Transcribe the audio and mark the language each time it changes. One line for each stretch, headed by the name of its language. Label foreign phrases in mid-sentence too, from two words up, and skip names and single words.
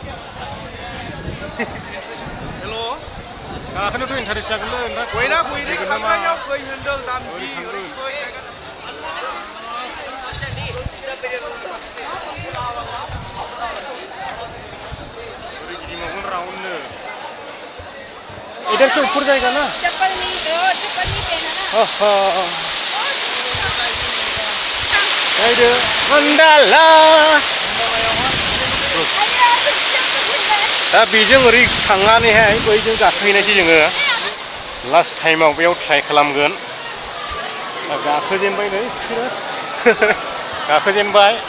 Bodo: हेल' गाखोनोथ' इन्टारेस्ट जागोनलै ओमफ्राय गयना गयैगोन नामा? ओरै थांगोन। ओरै गिदिंबावगोन राउन्डनो।
Hindi: इधर से ऊपर जाएगा ना? चप्पल नहीं पहना ना।
Bodo: वन्डारला दा बेजों ओरै थांनानैहाय बैजों गाखोहैनायसै जोङो। लास्ट टाइमाव बेयाव ट्राइ खालामगोन। गाखोजेनबाय नै बिसोरो गाखोजेनबाय।